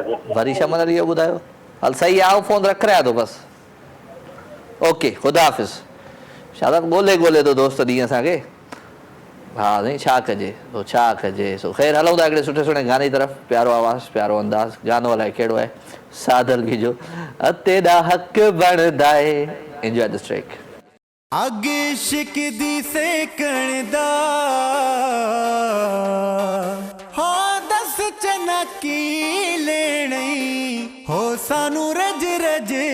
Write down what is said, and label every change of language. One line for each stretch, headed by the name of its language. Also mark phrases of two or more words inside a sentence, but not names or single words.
Sindhi: वरी शमंदरी जो ॿुधायो हल सही आहे आउं फ़ोन रख रहिया थो बसि ओके ख़ुदा हाफ़िज़ छा त ॻोल्हे थो दोस्त ॾींहं असांखे हा साईं छा कजे सो ख़ैर हलूं था हिकिड़े सुठे गाने जी तरफ़ प्यारो आवाज़ प्यारो अंदाज़ गानो अलाए कहिड़ो आहे साधल बि जो
Hindi: तेरा हक़ बनदा है
English: enjoy this track
Punjabi: ਅੱਗ ਇਸ਼ਕ ਦੀ ਸੇਕਣ ਦਾ ਹੋ ਦੱਸ ਚੰਨਾ ਕੀ ਲੈਣੀ ਹੋ ਸਾਨੂੰ ਰੱਜ ਰੱਜ